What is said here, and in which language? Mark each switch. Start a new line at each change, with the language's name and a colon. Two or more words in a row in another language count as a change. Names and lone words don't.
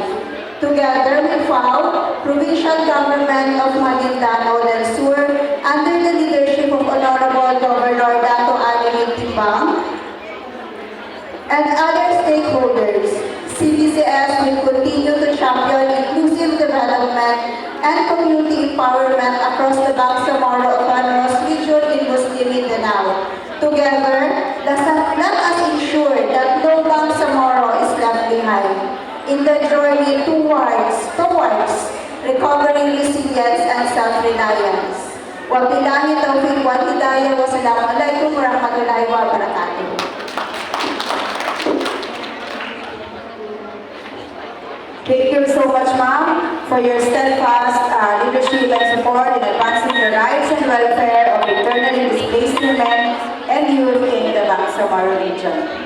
English: Together with FAO, Provincial Government of Maguindano del Sur, under the leadership of Honorable Governor Dato Adeline Timbang, and other stakeholders, CBCS will continue to champion inclusive development and community empowerment across the Bangsamoro Autonomous Region in Muslim Mindanao. Together, let us ensure that no Bangsamoro is left behind in the journey towards recovering resilience and self-reliance.
Arabic: وبالله التوفيق والهداية. والسلام عليكم ورحمة الله وبركاته.
English: Thank you so much, ma'am, for your steadfast leadership and support in advancing the rights and welfare of internally displaced women and youth in the Bangsamoro region.